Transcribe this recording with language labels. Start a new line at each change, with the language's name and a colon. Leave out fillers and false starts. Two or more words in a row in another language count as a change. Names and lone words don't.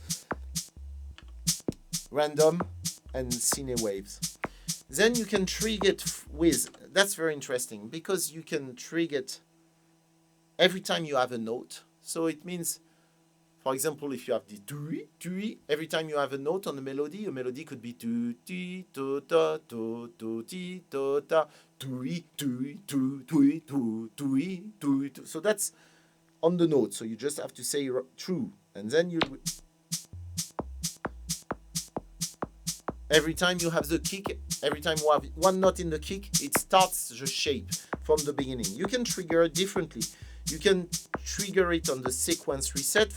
English: Random and cine waves. Then you can trigger it with, that's very interesting because you can trigger it every time you have a note. So it means, for example, if you have the tui, every time you have a note on a melody could be tu ti to ta to ti to ta tui tui tu tui tu tui tui. So that's on the note. So you just have to say true, and then you. Every time you have the kick, every time you have one note in the kick, it starts the shape from the beginning. You can trigger it differently. You can trigger it on the sequence reset.